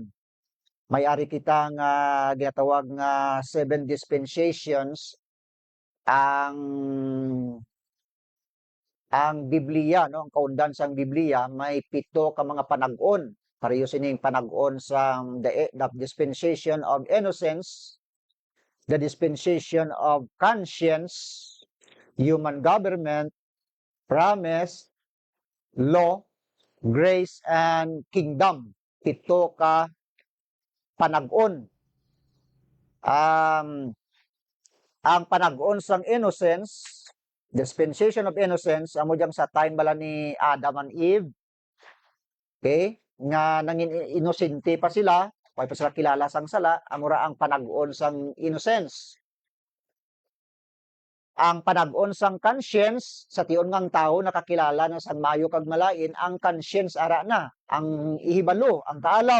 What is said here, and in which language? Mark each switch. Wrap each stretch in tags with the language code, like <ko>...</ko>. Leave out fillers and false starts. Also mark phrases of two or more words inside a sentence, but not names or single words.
<hil>May-ari kita nga ginatawag nga 7 dispensations. Ang Biblia, no? Ang kaundan sang Biblia, may 7 ka mga panag-on. Pareho sining panag-on sang</hil> <en>the dispensation of innocence, the dispensation of conscience, human government, promise, law, grace, and kingdom.</en> <hil>7 ka panag-on. Ang panag-on sang innocence,</hil> <en>dispensation of innocence,</en> <hil>amo diyang sa time bala ni Adam and Eve. Okay? Nga nangin inosente pa sila, pa sila kilala sang sala, amura ang panag-on sang innocence. ang panag-on sang conscience sa tion ngang tao nakakilala na sang maayo kag malain, ang conscience ara na, ang ihibalo, ang kaalam.</hil>